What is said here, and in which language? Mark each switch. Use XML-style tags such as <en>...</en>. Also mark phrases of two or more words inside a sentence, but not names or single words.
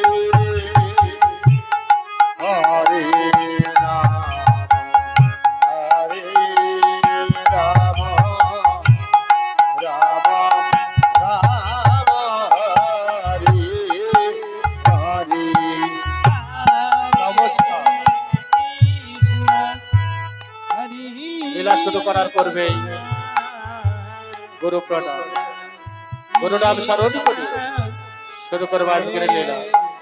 <sa>Hare Rama Hare Rama Rama Rama Hare Hare নমস্কার।</sa> <bn>লীলা শুরু করার পূর্বেই গুরু প্রণাম, গুরু নাম স্মরণ করি শুরু করবো আজকের লীলা।</bn>